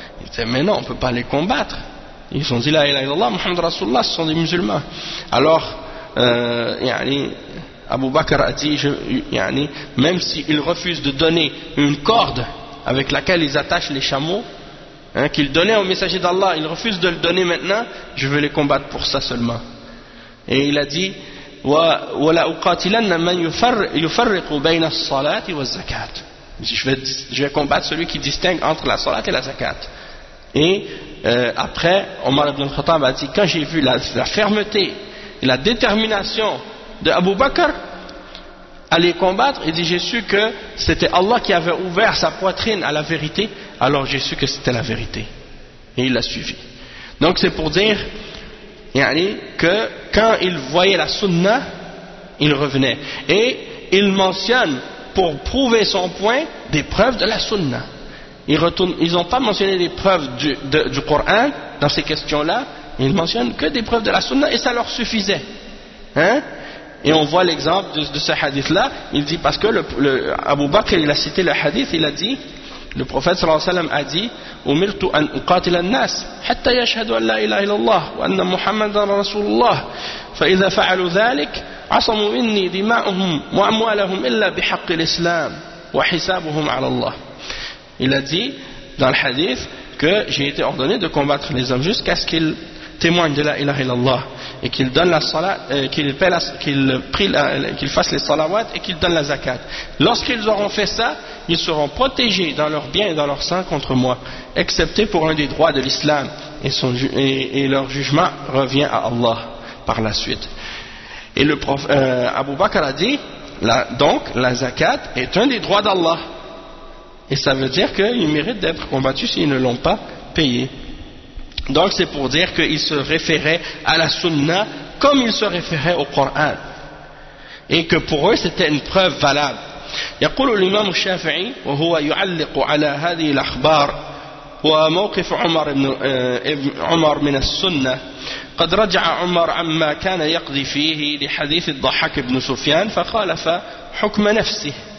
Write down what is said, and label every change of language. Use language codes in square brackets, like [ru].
[fr] Il disait, mais non, on ne peut pas les combattre. Ils ont dit, la ilaha illallah, Muhammad Rasulullah, ce sont des musulmans. Alors, yani, Abu Bakr a dit, yani, même s'ils refusent de donner une corde avec laquelle ils attachent les chameaux, hein, qu'ils donnaient au messager d'Allah, ils refusent de le donner maintenant, je vais les combattre pour ça seulement. Et il a dit, [ar] وَلَأُقَاتِلَنَّ مَنْ يُفَرِّقُ بَيْنَ الصَّلَاةِ وَالزَّكَاةِ. [fr] Je vais combattre celui qui distingue entre la salat et la zakat. Et après, Omar ibn al-Khattab a dit, quand j'ai vu la fermeté et la détermination de Abu Bakr à les combattre, il dit, j'ai su que c'était Allah qui avait ouvert sa poitrine à la vérité, alors j'ai su que c'était la vérité. Et il l'a suivi. Donc c'est pour dire, yani, que quand il voyait la sunna, il revenait. Et il mentionne, pour prouver son point, des preuves de la sunna. Ils n'ont pas mentionné des preuves du Coran dans ces questions-là. Ils mentionnent que des preuves de la sunna et ça leur suffisait. Hein? Et on voit l'exemple de ce hadith-là. Il dit, parce que le Abu Bakr, il a cité le hadith, il a dit, [ar] le prophète sallallahu alayhi wa sallam a dit, أُمِرْتُ أَنْ أُقَاتِلَ النَّاسِ حَتَّى يَشْهَدُوا أَنْ لَا إِلَهَ إِلَّا اللَّهُ وَأَنَّ مُحَمَّدًا رَسُولُ اللَّهِ فَإِذَا فَعَلُوا ذَلِكَ عَصَمُوا مِنِّي دِمَاءَهُمْ وَأَمْوَالَهُمْ إِلَّا بِحَقِّ الْإِسْلَامِ وَحِسَابُهُمْ عَلَى اللَّهِ. [fr] Il a dit dans le hadith que j'ai été ordonné de combattre les hommes jusqu'à ce qu'ils témoignent de la ilaha illallah et qu'ils donnent la salat, qu'ils fassent les salawat et qu'ils donnent la zakat. Lorsqu'ils auront fait ça, ils seront protégés dans leur bien et dans leur sein contre moi, excepté pour un des droits de l'islam, et leur jugement revient à Allah par la suite. Et le prof, Abu Bakr a dit, donc la zakat est un des droits d'Allah. Et ça veut dire qu'ils méritent d'être combattus s'ils ne l'ont pas payé. Donc c'est pour dire qu'il se référait à la sunna comme il se référait au Coran. Et que pour eux c'était une preuve valable. [ar] يقول الإمام الشافعي وهو يعلق على هذه الأخبار وموقف عمر بن عمر من السنة قد رجع عمر عما كان يقضي فيه لحديث الضحك بن سفيان فخالف حكم نفسه